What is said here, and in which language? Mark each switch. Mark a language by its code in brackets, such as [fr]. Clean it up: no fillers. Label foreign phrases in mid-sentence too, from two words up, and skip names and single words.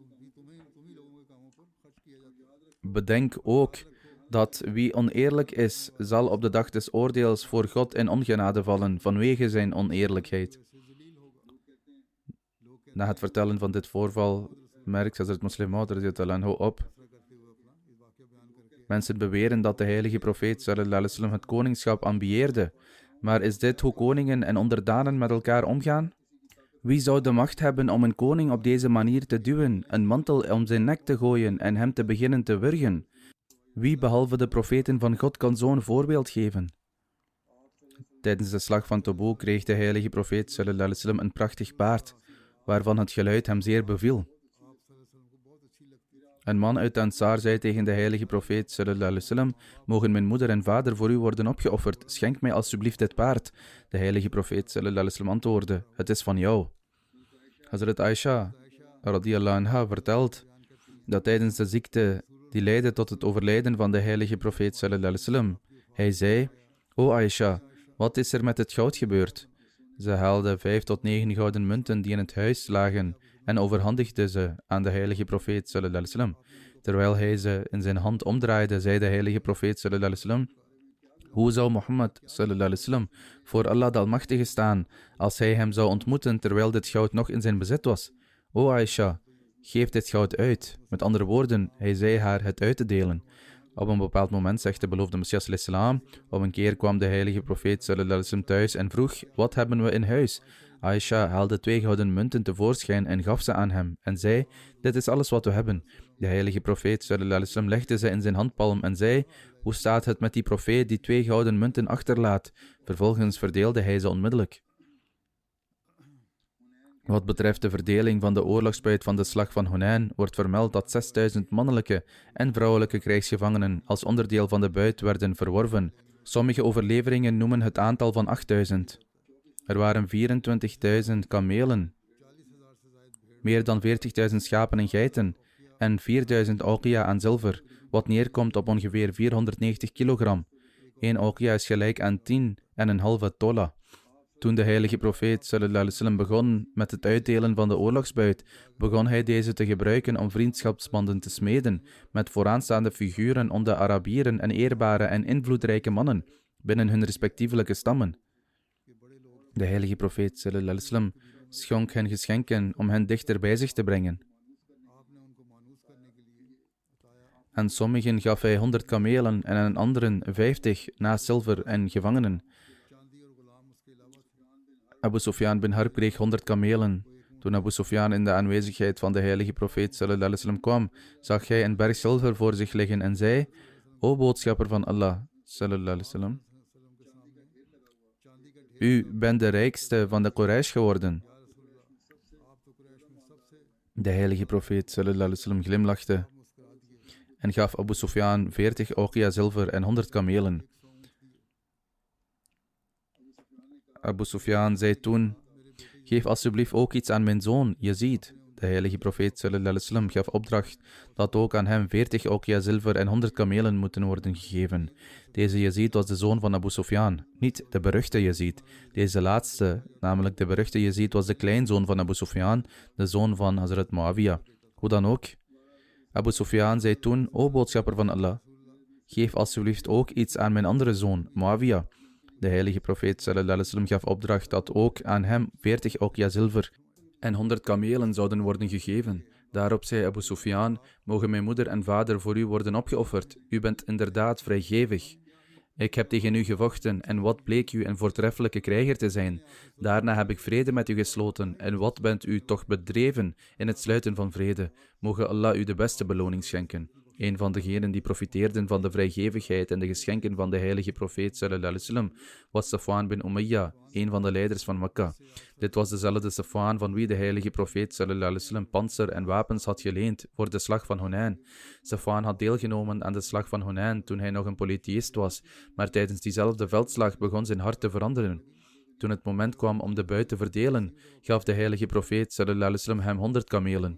[nl] Bedenk ook dat wie oneerlijk is, zal op de dag des oordeels voor God in ongenade vallen vanwege zijn oneerlijkheid. Na het vertellen van dit voorval merkt Hazrat Muslim Maud [ar] رضي الله عنه [nl] op: mensen beweren dat de heilige profeet [ar] صلى الله عليه وسلم [nl] het koningschap ambieerde, maar is dit hoe koningen en onderdanen met elkaar omgaan? Wie zou de macht hebben om een koning op deze manier te duwen, een mantel om zijn nek te gooien en hem te beginnen te wurgen? Wie behalve de profeten van God kan zo'n voorbeeld geven? Tijdens de slag van Tabuk kreeg de heilige profeet [ar] صلى الله عليه وسلم [nl] een prachtig paard, waarvan het geluid hem zeer beviel. Een man uit de Ansar zei tegen de heilige profeet [ar] صلى الله عليه وسلم: [nl] mogen mijn moeder en vader voor u worden opgeofferd, schenk mij alsjeblieft dit paard. De heilige profeet [ar] صلى الله عليه وسلم [nl] antwoordde: het is van jou. Hazrat Aisha [ar] رضي الله عنها [nl] vertelt dat tijdens de ziekte die leidde tot het overlijden van de heilige profeet [ar] صلى الله عليه وسلم, [nl] hij zei: o Aisha, wat is er met het goud gebeurd? Ze haalde 5 tot 9 gouden munten die in het huis lagen en overhandigde ze aan de heilige profeet [ar] صلى الله عليه وسلم. [nl] Terwijl hij ze in zijn hand omdraaide, zei de heilige profeet [ar] صلى الله عليه وسلم: [nl] hoe zou Mohammed [ar] صلى الله عليه وسلم [nl] voor Allah de Almachtige staan als hij hem zou ontmoeten terwijl dit goud nog in zijn bezit was? O Aisha, geef dit goud uit. Met andere woorden, hij zei haar het uit te delen. Op een bepaald moment zegt de beloofde Messias [ar] عليه السلام: [nl] op een keer kwam de heilige profeet [ar] صلى الله عليه وسلم [nl] thuis en vroeg: wat hebben we in huis? Aisha haalde 2 gouden munten tevoorschijn en gaf ze aan hem en zei: dit is alles wat we hebben. De heilige profeet [ar] صلى الله عليه وسلم [nl] legde ze in zijn handpalm en zei: hoe staat het met die profeet die 2 gouden munten achterlaat? Vervolgens verdeelde hij ze onmiddellijk. Wat betreft de verdeling van de oorlogsbuit van de slag van Hunain wordt vermeld dat 6000 mannelijke en vrouwelijke krijgsgevangenen als onderdeel van de buit werden verworven. Sommige overleveringen noemen het aantal van 8000. Er waren 24.000 kamelen, meer dan 40.000 schapen en geiten en 4.000 auqia aan zilver, wat neerkomt op ongeveer 490 kilogram. 1 auqia is gelijk aan 10,5 tola. Toen de heilige profeet [ar] صلى الله عليه وسلم [nl] begon met het uitdelen van de oorlogsbuit, begon hij deze te gebruiken om vriendschapsbanden te smeden met vooraanstaande figuren onder de Arabieren en eerbare en invloedrijke mannen binnen hun respectievelijke stammen. De heilige profeet [ar] صلى الله عليه وسلم [nl] schonk hen geschenken om hen dichter bij zich te brengen. Aan sommigen gaf hij 100 kamelen en aan anderen 50 naast zilver en gevangenen. Abu Sufyan bin Harb kreeg 100 kamelen. Toen Abu Sufyan in de aanwezigheid van de heilige profeet [ar] صلى الله عليه وسلم [nl] kwam, zag hij een berg zilver voor zich liggen en zei: O boodschapper van Allah [ar] صلى الله عليه وسلم, [nl] u bent de rijkste van de Quraysh geworden. De heilige profeet [ar] صلى الله عليه وسلم [nl] glimlachte en gaf Abu Sufyan 40 auqia zilver en 100 kamelen. Abu Sufyan zei toen: geef alsjeblieft ook iets aan mijn zoon, Yazid. De heilige profeet [ar] صلى الله عليه وسلم [nl] gaf opdracht dat ook aan hem 40 auqia zilver en 100 kamelen moeten worden gegeven. Deze Yazid was de zoon van Abu Sufyan, niet de beruchte Yazid. Deze laatste, namelijk de beruchte Yazid, was de kleinzoon van Abu Sufyan, de zoon van Hazrat Muawiyah. Hoe dan ook, Abu Sufyan zei toen: O boodschapper van Allah, geef alsjeblieft ook iets aan mijn andere zoon, Muawiyah. De heilige profeet [ar] صلى الله عليه وسلم [nl] gaf opdracht dat ook aan hem 40 auqia zilver en 100 kamelen zouden worden gegeven. Daarop zei Abu Sufyan: mogen mijn moeder en vader voor u worden opgeofferd. U bent inderdaad vrijgevig. Ik heb tegen u gevochten en wat bleek u een voortreffelijke krijger te zijn. Daarna heb ik vrede met u gesloten en wat bent u toch bedreven in het sluiten van vrede. Mogen Allah u de beste beloning schenken. Een van degenen die profiteerden van de vrijgevigheid en de geschenken van de heilige profeet [ar] صلى الله عليه وسلم [nl] was Safwan bin Umayyah, een van de leiders van Mekka. Dit was dezelfde Safwan van wie de heilige profeet [ar] صلى الله عليه وسلم [nl] pantser en wapens had geleend voor de slag van Hunain. Safwan had deelgenomen aan de slag van Hunain toen hij nog een polytheïst was, maar tijdens diezelfde veldslag begon zijn hart te veranderen. Toen het moment kwam om de buit te verdelen, gaf de heilige profeet [ar] صلى الله عليه وسلم [nl] hem 100 kamelen.